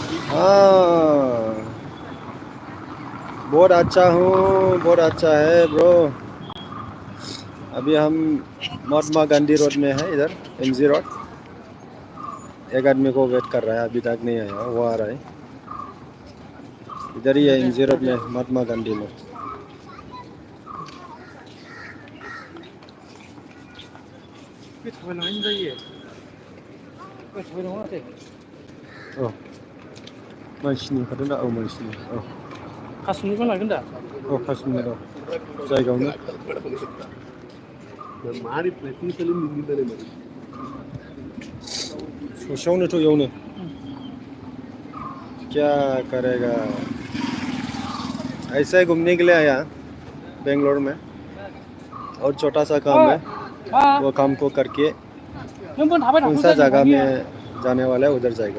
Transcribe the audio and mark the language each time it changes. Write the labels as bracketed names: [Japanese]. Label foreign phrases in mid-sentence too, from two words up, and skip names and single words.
[Hindi] हाँ बहुत अच्छा हूँ, बहुत अच्छा है ब्रो। अभी हम महात्मा गांधी रोड में है, इधर एमजी रोड। एक आदमी को वेट कर रहा है, अभी तक नहीं आया, वो आ रहा है। इधर ही है एमजी रोड में, महात्मा गांधी में। [Bodo] Oh, मानसिनि खादों दा? औ मानसिनि। औ काश्मीरखौ लागोन दा? औ काश्मीर औ जायगायावनो। ससेयावनोथ' इयावनो। [Hindi] क्या करेगा? ऐसे ही घूमने के लिए आया बेंगलोर में, और छोटा सा काम है, वो काम को करके कौन सा जगह में जाने वाला है उधर जाएगा।